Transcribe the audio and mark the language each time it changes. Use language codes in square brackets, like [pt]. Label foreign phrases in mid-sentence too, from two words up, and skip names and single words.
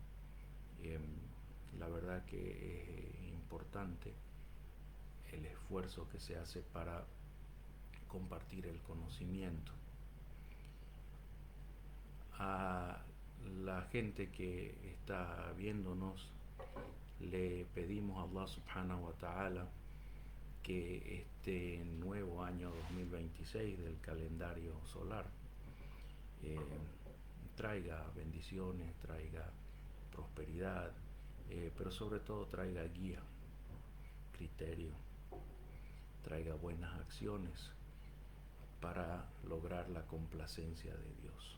[es] La verdad que es importante el esfuerzo que se hace para compartir el conocimiento. A la gente que está viéndonos le pedimos a [ar] الله سبحانه وتعالى [es] que este nuevo año 2026 del calendario solar traiga bendiciones, traiga prosperidad, pero sobre todo traiga guía, criterio, traiga buenas acciones para lograr la complacencia de Dios.